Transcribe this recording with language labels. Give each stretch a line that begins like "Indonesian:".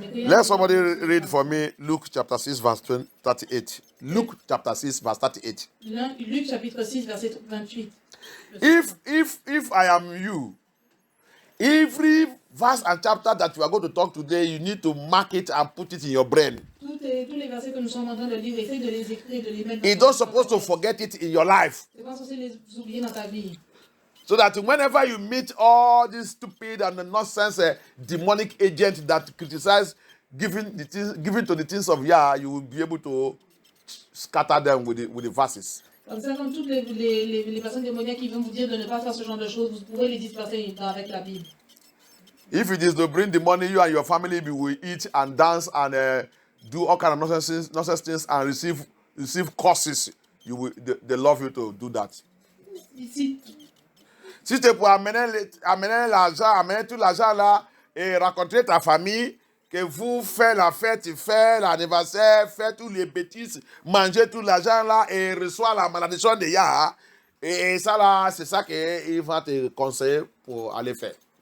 English: Let somebody read for me Luke chapter 6 verse 38. Luke chapter 6 verse 38.
French: Luc chapitre 6 verset 28.
English: If I am you, every verse and chapter that you are going to talk today, you need to mark it and put it in your brain.
French: Tous les versets que nous sommes en train de lire, essaye de les écrire, de les mettre dans
English: You don't supposed to forget it in your life.
French: Tu n'es pas censé les oublier dans ta vie.
English: So that whenever you meet all these stupid and nonsense demonic agents that criticize giving to the things of Yah, you will be able to scatter them with the verses.
French: Comme ça, comme toutes les personnes démoniaques qui vont vous dire de ne pas faire ce genre de choses, vous pourrez les disperser avec la Bible.
English: If it is to bring the money, you and your family will eat and dance and do all kind of nonsense things and receive courses, they love you to do that.
French: Si c'est pour amener l'argent, amener tout l'argent là et rencontrer ta famille, que vous faites la fête, faites l'anniversaire, faites tous les bêtises, mangez tout l'argent là et reçoit la malédiction de Yah, Et ça là, c'est ça qu'il va te conseiller pour aller faire.